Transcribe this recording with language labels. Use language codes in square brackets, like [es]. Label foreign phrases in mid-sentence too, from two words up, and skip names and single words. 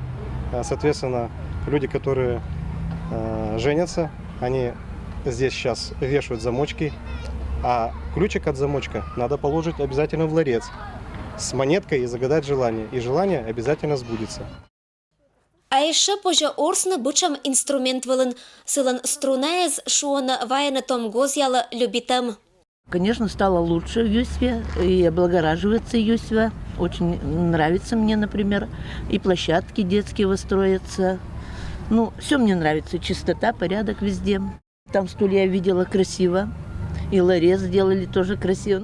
[ru] Соответственно, люди, которые женятся, они здесь сейчас вешают замочки, а ключик от замочка надо положить обязательно в ларец с монеткой и загадать желание. И желание обязательно сбудется. [koi] А еще позже орсны бычам инструмент вылын, сылын струнез шуона ваяна том гозяла любитем. [ru] Конечно, стало лучше в Юсве и облагораживается Юсва. Очень нравится мне, например, и площадки детские выстроятся. Ну, все мне нравится, чистота, порядок везде. Там стулья я видела красиво, и ларец сделали тоже красиво.